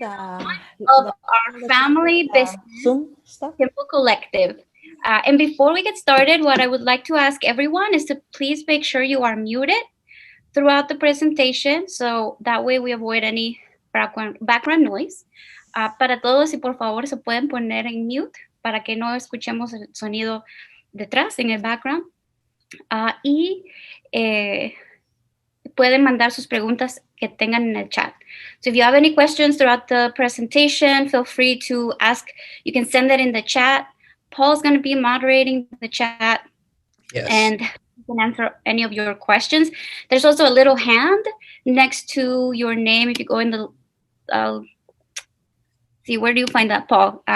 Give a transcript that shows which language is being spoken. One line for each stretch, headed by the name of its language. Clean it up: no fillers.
English: of our family business, Zoom stuff? Kimball Collective. And before we get started, what I would like to ask everyone is to please make sure you are muted throughout the presentation, so that way we avoid any background noise.
Spanish: Para todos, y por favor se pueden poner en mute para que no escuchemos el sonido detrás en el background. Y pueden mandar sus preguntas que tengan en el chat.
English: So if you have any questions throughout the presentation, feel free to ask. You can send it in the chat. Paul's going to be moderating the chat. Yes. And you can answer any of your questions. There's also a little hand next to your name. If you go in the, see, where do you find that, Paul?